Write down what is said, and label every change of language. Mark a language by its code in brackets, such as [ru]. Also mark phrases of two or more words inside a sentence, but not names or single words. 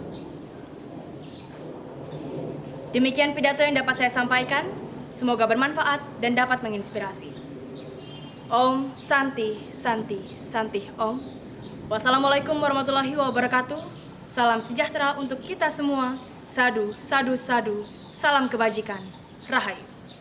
[id] Demikian pidato yang dapat saya sampaikan, semoga bermanfaat dan dapat menginspirasi. [sa] ॐ शान्तिः शान्तिः शान्तिः ॐ. [ar] والسلام عليكم ورحمة الله وبركاته. [id] Salam sejahtera untuk kita semua. [pi] Sadu, sadu, sadu. [id] Salam kebajikan. Rahayu.